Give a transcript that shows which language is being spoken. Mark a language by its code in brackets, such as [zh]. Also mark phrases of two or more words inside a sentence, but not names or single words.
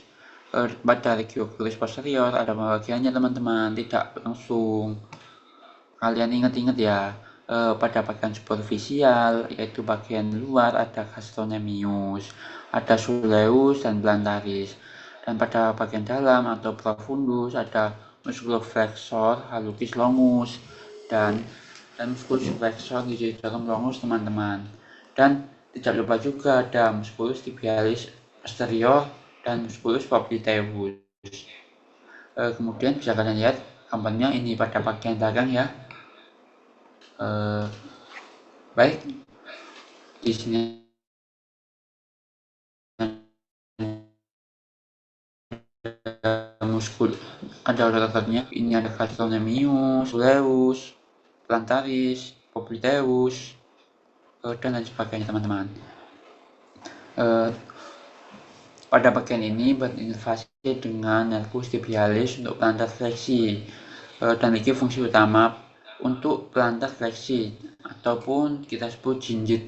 [id] Pada regio cruris posterior ada pembagiannya teman-teman, tidak langsung. Kalian ingat-ingat ya, pada bagian superficial yaitu bagian luar ada gastrocnemius, ada soleus dan plantaris, dan pada bagian dalam atau profundus ada musculoflexor hallucis longus dan musculus flexor digitorum longus teman-teman. Dan tidak lupa juga ada musculus tibialis posterior dan musculus popliteus. Kemudian bisa kalian lihat gambarnya ini pada bagian belakang ya. Baik, di sini muskul ada urat-uratnya. Ini ada gastrocnemius, soleus, plantaris, popliteus, dan lain sebagainya teman-teman. Pada bagian ini berinovasi dengan nervus tibialis untuk plantar fleksi, dan ini fungsi utama untuk plantar fleksi ataupun kita sebut jinjit.